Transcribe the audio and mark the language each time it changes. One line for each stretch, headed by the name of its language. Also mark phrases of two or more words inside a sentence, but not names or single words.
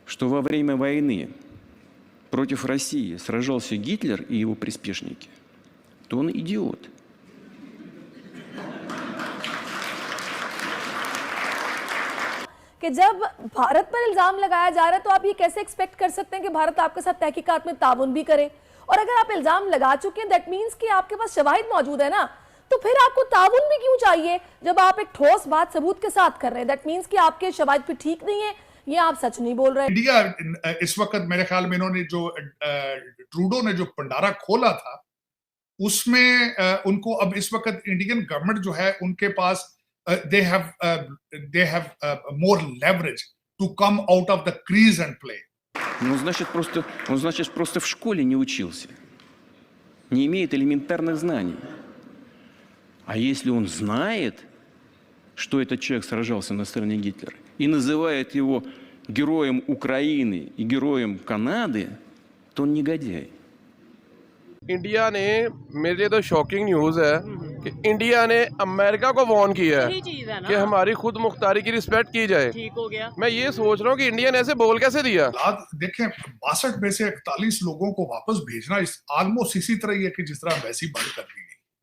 Russian: что во время войны против России сражался Гитлер и его приспешники, то он идиот.
Urdu: کہ جب بھارت پر الزام لگایا جا رہا ہے تو آپ یہ کیسے ایکسپیکٹ کر سکتے ہیں کہ بھارت آپ کے ساتھ تحقیقات میں تعاون بھی کرے? اور اگر آپ الزام لگا چکے ہیں
English: that means
Urdu: کہ آپ کے پاس شواہد موجود ہے نا، تو پھر آپ کو تعاون بھی کیوں چاہیے جب آپ ایک ٹھوس بات ثبوت کے ساتھ کر رہے ہیں?
English: that means
Urdu: کہ آپ کے شواہد بھی ٹھیک نہیں ہے، یہ آپ سچ نہیں بول رہے ہیں. انڈیا اس وقت میرے خیال میں انہوں نے جو ٹروڈو نے جو بھنڈارا کھولا تھا اس میں ان کو اب اس وقت
English: Indian government
Urdu: جو ہے ان کے پاس
English: they have more leverage to come out of the crease and play.
Russian: Он, значит, просто в школе не учился, не имеет элементарных знаний. А если он знает, что этот человек сражался на стороне Гитлера, и называет его героем Украины и героем Канады, то он негодяй.
Urdu: انڈیا نے، میرے لیے تو
English: shocking news
Urdu: ہے کہ انڈیا نے امریکہ کو وارن کیا ہے کہ ہماری خود مختاری کی ریسپیکٹ کی جائے. ٹھیک ہو گیا. میں یہ سوچ رہا ہوں کہ انڈیا نے ایسے بول کیسے دیا. دیکھیں 62 میں سے 41 لوگوں کو واپس بھیجنا آلموسٹ اسی طرح ہی ہے کہ جس طرح ویسی بند کر دی گئی.